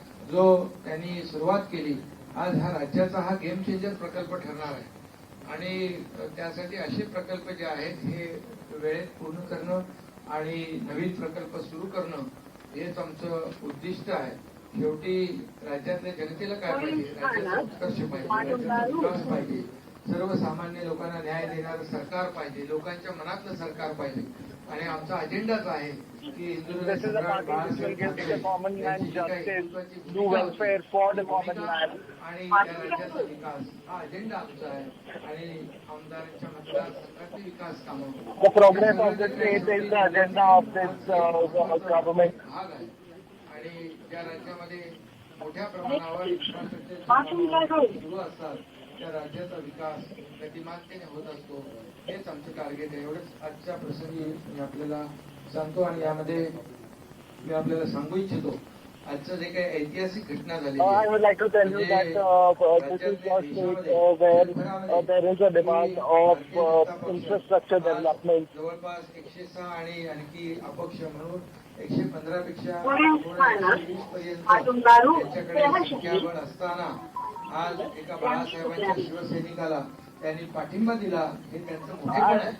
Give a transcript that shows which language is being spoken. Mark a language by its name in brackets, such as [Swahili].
[Marathi] जो त्यांनी सुरुवात केली आज हा राज्याचा हा गेम चेंजर प्रकल्प ठरणार आहे आणि त्यासाठी असे प्रकल्प जे आहेत हे वेळेत पूर्ण करणं आणि नवीन प्रकल्प सुरू करणं हेच आमचं उद्दिष्ट आहे शेवटी राज्यातल्या जनतेला काय पाहिजे राज्याचा उत्कर्ष पाहिजे राज्याचा विकास पाहिजे सर्वसामान्य लोकांना न्याय देणारं सरकार पाहिजे लोकांच्या मनातलं सरकार पाहिजे आणि आमचा अजेंडाच आहे की [English] This is a party which will give the common man justice, do welfare for the common man. [Marathi] आणि त्या राज्याचा विकास हा अजेंडा आमचा आहे आणि आमदारांच्या मतदारसंघातले विकास कामं [English] The progress of the state is the agenda of this government. [Marathi] भाग आहे आणि ज्या राज्यामध्ये मोठ्या प्रमाणावर इन्फ्रास्ट्रक्चर सुरू असतात त्या राज्याचा विकास गतिमानतेने होत असतो. हेच आमचं टार्गेट आहे. एवढंच आजच्या प्रसंगी मी आपल्याला सांगतो आणि यामध्ये मी आपल्याला सांगू इच्छितो आजचं जे काही ऐतिहासिक घटना झाली [English] I would like to tell you that this is a state where there is a demand of infrastructure development. [Marathi] जवळपास 106 आणि आणखी अपक्ष म्हणून 115 पेक्षा त्यांच्याकडे संख्याबळ असताना आज एका बाळासाहेबांच्या शिवसैनिकाला त्यांनी पाठिंबा दिला हे त्यांचं मोठेपण आहे.